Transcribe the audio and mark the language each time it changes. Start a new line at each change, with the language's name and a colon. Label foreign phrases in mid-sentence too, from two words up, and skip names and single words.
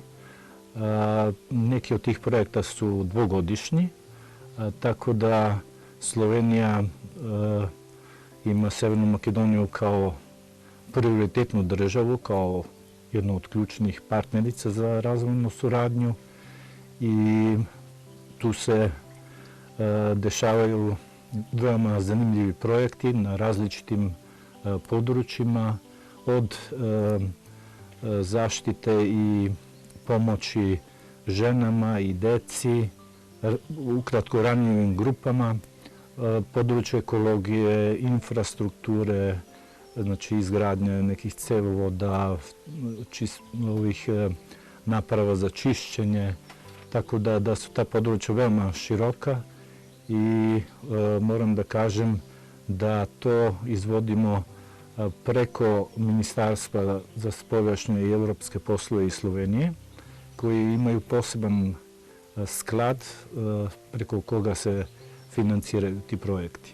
Serbian: Неки од тих проекта су двогодишни, така да Словенија има Северна Македонија као приоритетну државу, као една од клучних партнерица за развојну сурадњу и ту се дешавају двома занимљиви проекти на различитим подручјима, од заштите и помоći ženama i deci, ukratko ranjivim grupama, područje ekologije, infrastrukture, znači izgradnja nekih cevovoda, ovih naprava za čišćenje, tako da su ta područja veoma široka i moram da kažem da to izvodimo preko Ministarstva za spoljašnje i evropske poslove iz Slovenije, koji imaju poseban sklad preko koga se financiraju ti projekti.